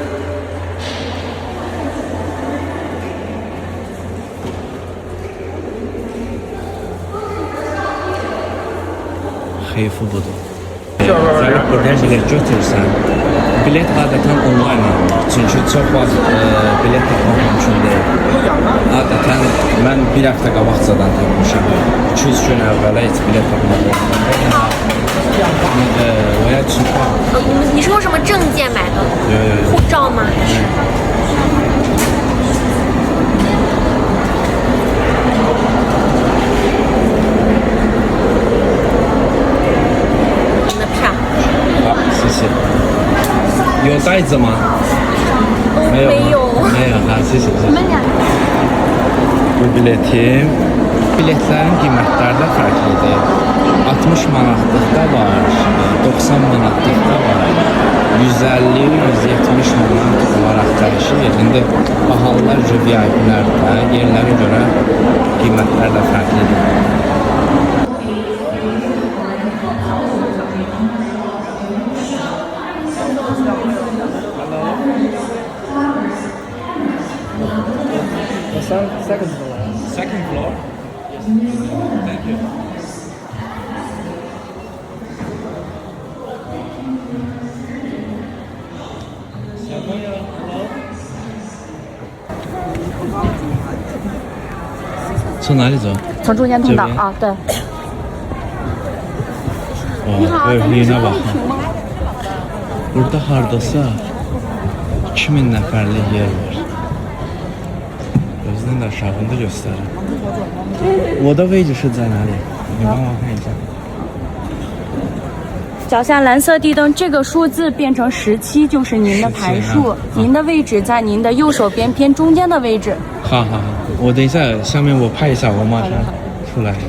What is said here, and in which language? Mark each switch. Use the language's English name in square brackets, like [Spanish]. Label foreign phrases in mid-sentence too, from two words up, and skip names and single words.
[Azerbaijani] Xeyfi budur. Gəlib buradan bilet götürürsən. Bilet adətən online alınır. Çünki çox vaxt bilet tapmaq mümkün deyil. Adətən mən bir həftə qabaqcadan tapmışam. 200 gün əvvələ heç bilet tapmaq olmur. [Chinese] 我要去看。你是用什么证件买的？护照吗？还是？您的票。好，谢谢。有袋子吗？没有吗。没有。没有，好，谢谢。我们俩。 [Azerbaijani] Bu biletim. Biletlərin qiymətləri də fərqlidir. 60 manatlıq da var, 90 manatlıq da var, 150-170 manat olaraq dəyişir. İndi bahalılar VIP-lərdə yerlərə görə qiymətlər də fərqlidir. [English] Second floor. Second floor? Yes. Thank you. Hello. [Chinese] 从哪里走？从中间通道啊，对。你好， [Turkish] yine bak. [Azerbaijani] Burada hardasa 2000 nəfərlik yer var. [Chinese] 真的少分的就是了。我的位置是在哪里？你帮我看一下。脚下蓝色地灯，这个数字变成17，就是您的排数。您的位置在您的右手边偏中间的位置。好，我等一下，下面我拍一下，我马上出来。